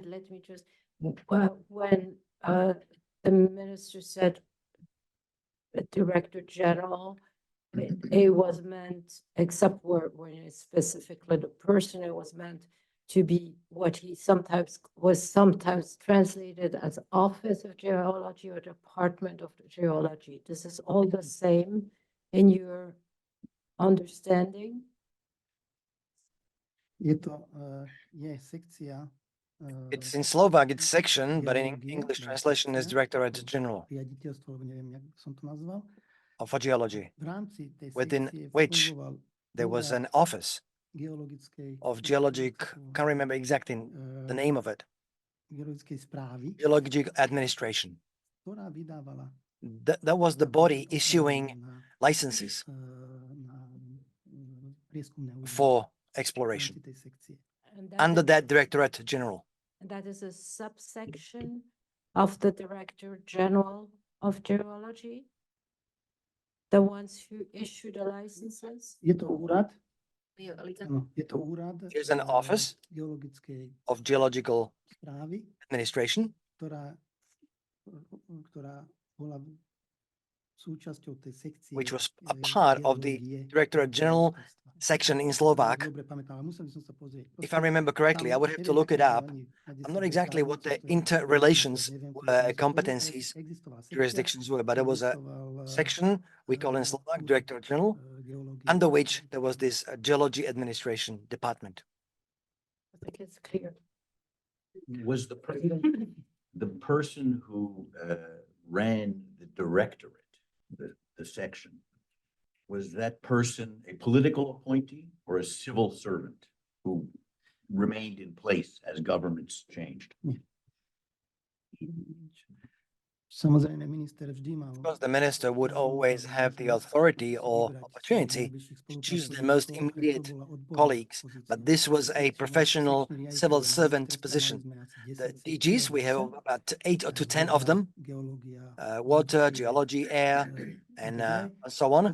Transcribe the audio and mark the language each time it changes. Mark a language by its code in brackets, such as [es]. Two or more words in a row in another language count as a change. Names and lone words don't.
[en] Let me just, when the minister said Director General, it was meant, except when it's specifically the person, it was meant to be what he sometimes translated as Office of Geology or Department of Geology. This is all the same in your understanding? [sk] Je sekcia. [en] It's in Slovak, it's section, but in English translation is Directorate General [sk] Riaditeľstvo, alebo neviem, jak som to nazval. [en] of Geology, [sk] V rámci tej [en] within [sk] sekcie [en] which [sk] fungoval [en] there was [sk] úrad [en] an office [sk] geologickej, [en] of geologic, can't remember exactly the name of it, [sk] geologickej správy, [en] geologic administration, [sk] ktorá vydávala [en] That was the body issuing licenses for exploration And under is- that Directorate General. and that is a subsection of the Director General of Geology? The ones who issue the licenses? [sk] Je to úrad? [en] Yeah, like that. [sk] Áno, je to úrad. [en] Here's an office [sk] geologickej [en] of Geological [sk] správy, [en] Administration, [sk] ktorá bola súčasťou tej sekcie. [en] which was a part of the Directorate General section in Slovak. [sk] Dobre pamätám, ale musel by som sa pozrieť. [en] If I remember correctly, I would have to look it up. I'm not exactly what the interrelations, competencies, jurisdictions were, but there was a section we call in Slovak Directorate General, under which there was this Geology Administration Department. I think it's clear. Was the president, the person who ran the directorate, the section, was that person a political appointee or a civil servant who remained in place as governments changed? [sk] Samozrejme, minister vždy mal. [en] Because the minister would always have the authority or opportunity to choose the most immediate colleagues, but this was a professional civil servant position. The DGs, we have about 8 to 10 of them, water, geology, air, and so on.